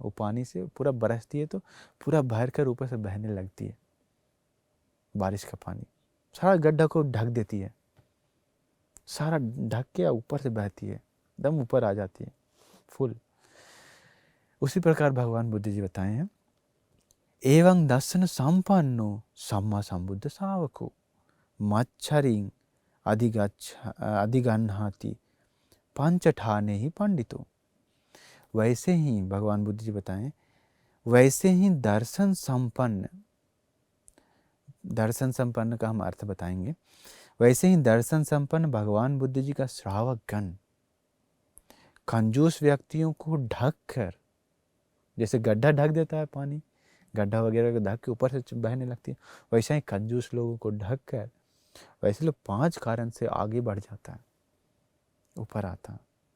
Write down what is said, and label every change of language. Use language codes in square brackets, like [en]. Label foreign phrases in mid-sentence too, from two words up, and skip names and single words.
[hi] वो पानी से पूरा बरसती है तो पूरा भर कर ऊपर से बहने लगती है। बारिश का पानी सारा गड्ढा को ढक देती है, सारा ढक के ऊपर से बहती है, एकदम ऊपर आ जाती है फुल। उसी प्रकार भगवान बुद्ध जी बताए हैं, [pi] एवं दर्शन संपन्नो सम्मा संबुद्ध सावको मच्छरिं अधिगन्हाति पंचठाने ही पंडितो। [hi] वैसे ही भगवान बुद्ध जी बताएं, वैसे ही दर्शन संपन्न का हम अर्थ बताएंगे। वैसे ही दर्शन संपन्न भगवान बुद्ध जी का श्रावक गण कंजूस व्यक्तियों को ढक कर, जैसे गड्ढा ढक देता है पानी, गड्ढा वगैरह को ढक के ऊपर से बहने लगती है, वैसे ही कंजूस लोगों को ढक कर वैसे लोग 5 कारण से आगे बढ़ जाता है, ऊपर आता है।